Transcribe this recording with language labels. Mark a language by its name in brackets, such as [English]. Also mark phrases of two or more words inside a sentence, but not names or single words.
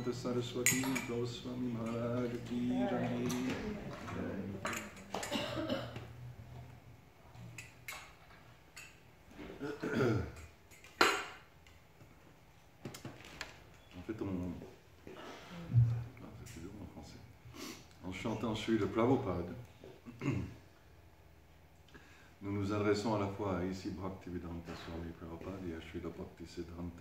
[Hindi] सरस्वती गोस्वामी महाराज की जय. [French] En fait, c'est dur en français. En chantant Srila Prabhupada, nous nous adressons à la fois à ici Bhaktivedanta Swami Prabhupada et à Srila Bhaktisiddhanta.